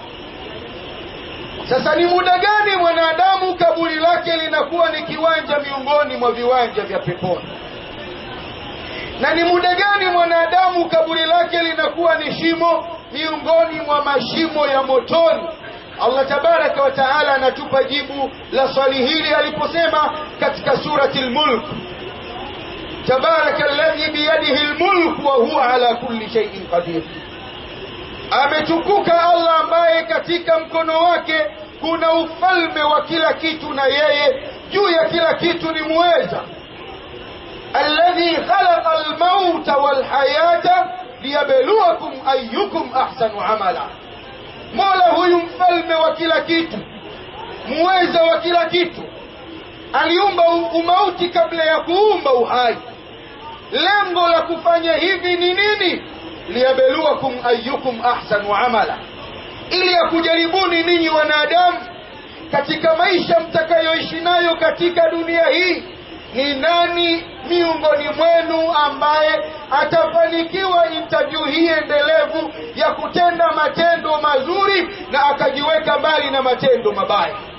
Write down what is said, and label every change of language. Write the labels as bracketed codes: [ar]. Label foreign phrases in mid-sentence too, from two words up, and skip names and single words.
[sw] Sasa ni muda gani mwanadamu kaburi lake linakuwa ni kiwanja miongoni mwa viwanja vya peponi, na ni muda gani mwanadamu kaburi lake linakuwa ni shimo miongoni mwa mashimo ya motoni? [ar] Allah تبارك وتعالى [sw] anatupa jibu la swali hili aliposema katika surati al-Mulk, [ar] تبارك الذي بيده الملك وهو على كل شيء قدير. [sw] Ametukuka Allah ambaye katika mkono wake kuna ufalme wa kila kitu, na yeye juu ya kila kitu ni muweza. [ar] الذي خلق الموت والحياة ليبلوكم أيكم أحسن عملا. [sw] Mola huyu mfalme wa kila kitu, muweza wa kila kitu, aliumba umauti kabla ya kuumba uhai. Lengo la kufanya hivi ni nini? [ar] ليبلوكم أيكم أحسن عملا, [sw] ili akujaribuni ninyi wanadamu katika maisha mtakayoishi nayo katika dunia hii, ni nani miongoni mwenu ambaye atafanikiwa interview hii endelevu ya kutenda matendo mazuri na akajiweka mbali na matendo mabaya.